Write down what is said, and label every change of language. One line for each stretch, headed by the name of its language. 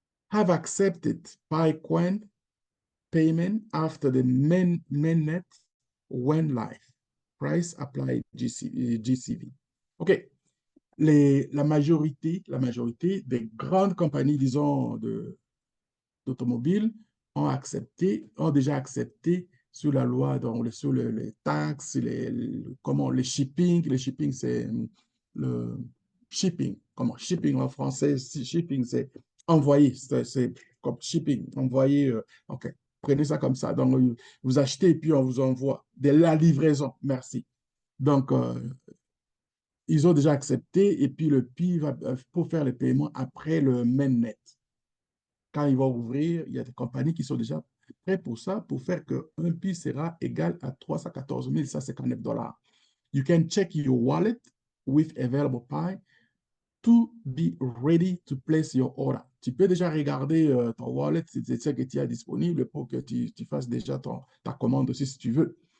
English: Have accepted PiCoin payment after the mainnet went live. Price applied GCV. OK.
French: La majorité des grandes compagnies, disons, d'automobiles ont déjà accepté sur la loi, donc, sur les taxes, les shipping. Le shipping, c'est le shipping. Comment? Shipping en français, shipping, c'est envoyer. C'est comme shipping, envoyer. OK. Prenez ça comme ça. Donc, vous achetez et puis on vous envoie de la livraison. Merci. Donc, ils ont déjà accepté et puis le PI va pour faire le paiement après le mainnet. Quand ils vont ouvrir, il y a des compagnies qui sont déjà prêtes pour ça, pour faire qu'un PI sera égal à 314 159 dollars.
English: You can check your wallet with available Pi to be ready to place your order.
French: Tu peux déjà regarder ton wallet, c'est ce que tu as disponible pour que tu fasses déjà ta commande aussi si tu veux.